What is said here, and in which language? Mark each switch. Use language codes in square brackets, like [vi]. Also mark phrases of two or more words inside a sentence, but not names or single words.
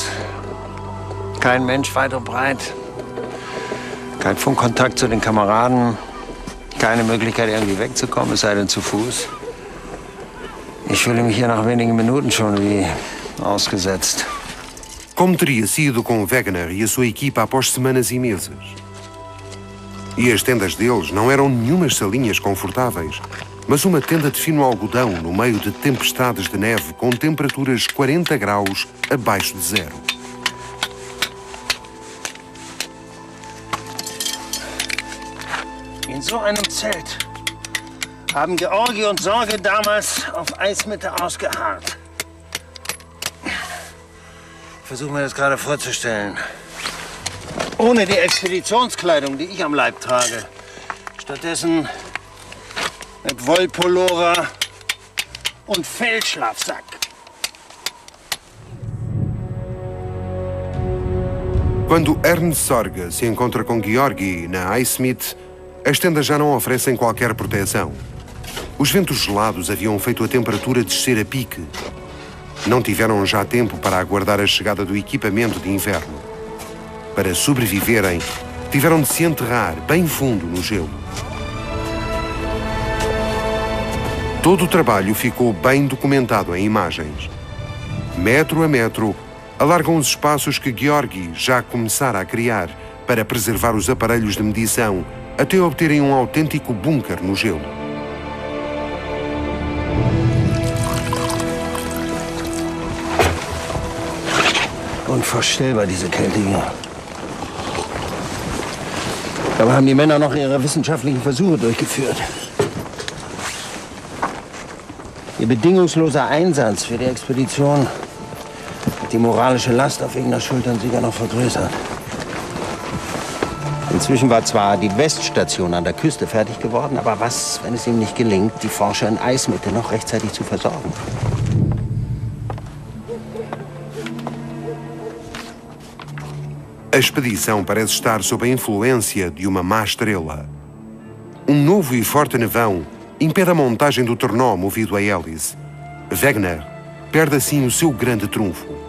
[de] Kein Mensch weit und breit. Kein Funkkontakt zu den Kameraden. Keine Möglichkeit, irgendwie wegzukommen, es sei denn zu Fuß. Ich fühle mich hier nach wenigen Minuten schon wie ausgesetzt. [pt] Como teria sido com Wegener e a sua equipa após semanas e meses? E as tendas deles não eram nenhumas salinhas confortáveis, mas uma tenda de fino algodão no meio de tempestades de neve com temperaturas 40 graus abaixo de zero. [de] In so einem Zelt haben Georgi und Sorge damals auf Eismitte ausgeharrt. Ich versuche mir das gerade vorzustellen. Ohne die Expeditionskleidung, die ich am Leib trage. Stattdessen mit Wollpullover und Fellschlafsack. [pt] Quando Ernst Sorge se encontra com Georgi na Eismitte, as tendas já não oferecem qualquer proteção. Os ventos gelados haviam feito a temperatura descer a pique. Não tiveram já tempo para aguardar a chegada do equipamento de inverno. Para sobreviverem, tiveram de se enterrar bem fundo no gelo. Todo o trabalho ficou bem documentado em imagens. Metro a metro, alargam os espaços que Georgi já começara a criar para preservar os aparelhos de medição até obterem um autêntico bunker no gelo. [de] Unvorstellbar, diese Kälte hier. Dabei haben die Männer noch ihre wissenschaftlichen Versuche durchgeführt. Ihr bedingungsloser Einsatz für die Expedition hat die moralische Last auf Wegeners Schultern sogar noch vergrößert. Inzwischen war zwar die Weststation an der Küste fertig geworden, aber was, wenn es ihm nicht gelingt, die Forscher in Eismitte noch rechtzeitig zu versorgen? [pt] A expedição parece estar sob a influência de uma má estrela. Um novo e forte nevão impede a montagem do tornó movido a hélice. Wegener perde assim o seu grande trunfo.